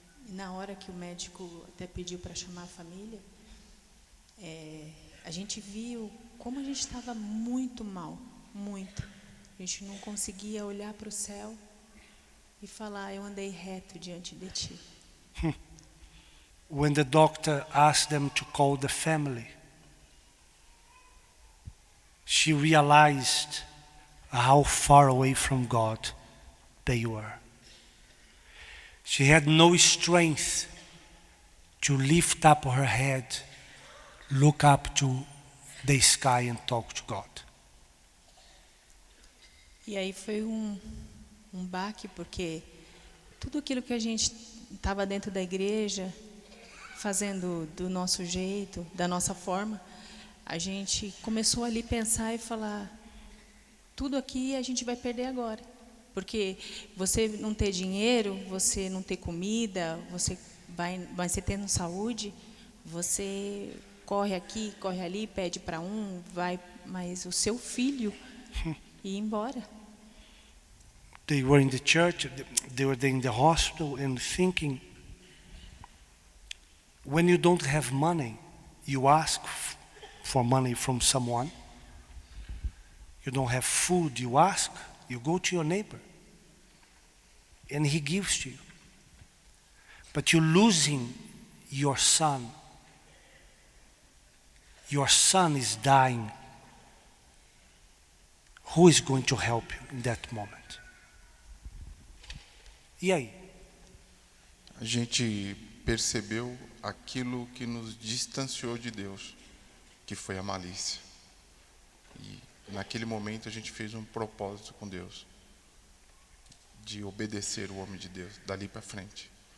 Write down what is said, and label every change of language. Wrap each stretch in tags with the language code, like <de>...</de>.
<pt>Na hora que o médico até pediu para chamar a família, a gente viu como a gente estava muito mal, muito. A gente não conseguia olhar para o céu e falar, eu andei reto diante de ti.</pt> <en>When the doctor asked them to call the family, she realized how far away from God they were. She had no strength to lift up her head, look up to the sky and talk to God.</en> <pt>E aí foi um baque, porque tudo aquilo que a gente estava dentro da igreja, fazendo do nosso jeito, da nossa forma, a gente começou ali pensar e falar, tudo aqui a gente vai perder agora. Porque você não ter dinheiro, você não ter comida, você vai ser tendo saúde, você corre aqui, corre ali, pede para vai, mas o seu filho ia embora.</pt> <en>They were in the church, they were in the hospital and thinking, when you don't have money, you ask for money from someone. You don't have food, you ask, you go to your neighbor, and he gives to you. But you're losing your son. Your son is dying. Who is going to help you in that moment?</en> <pt>E aí? A gente percebeu aquilo que nos distanciou de Deus, que foi a malícia. E naquele momento a gente fez um propósito com Deus, de obedecer o homem de Deus, dali para frente.</pt>